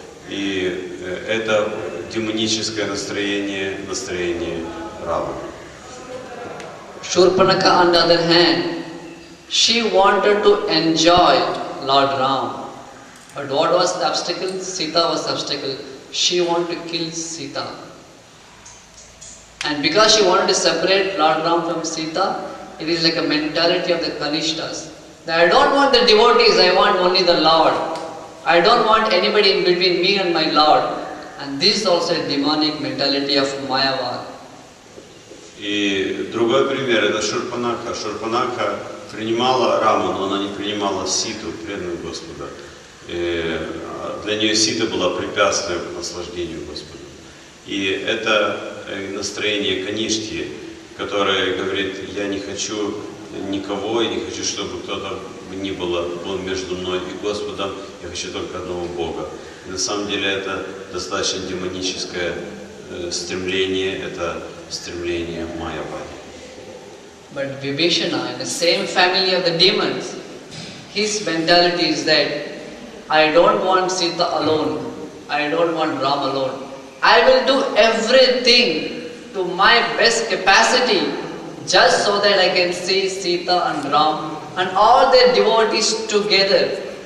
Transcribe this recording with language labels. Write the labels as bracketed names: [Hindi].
[Russian] И это демоническое настроение Раваны. [English] Shurpanaka, on the other hand, she wanted to enjoy Lord Ram. But what was the obstacle? Sita was the obstacle. She wanted to kill Sita. And because she wanted to separate Lord Ram from Sita, it is like a mentality of the Kanishtas. That I don't want the devotees, I want only the Lord. I don't want anybody in between me and my Lord. And this is also a demonic mentality of Mayavad. [Russian] И другой пример — это Шурпанаха. Шурпанаха принимала Раму, но она не принимала Ситу, преданную Господа. И для нее Сита была препятствием к наслаждению Господа. И это настроение Канишки, которое говорит: я не хочу никого, я не хочу, чтобы кто-то ни был между мной и Господом, я хочу только одного Бога. И на самом деле это достаточно демоническое стремление, это стремление Майявади. [English] But Vibhishana, in the same family of the demons, his mentality is that I don't want Sita alone, I don't want Ram alone. I will do everything to my best capacity just so that I can see Sita and Ram and all their devotees together.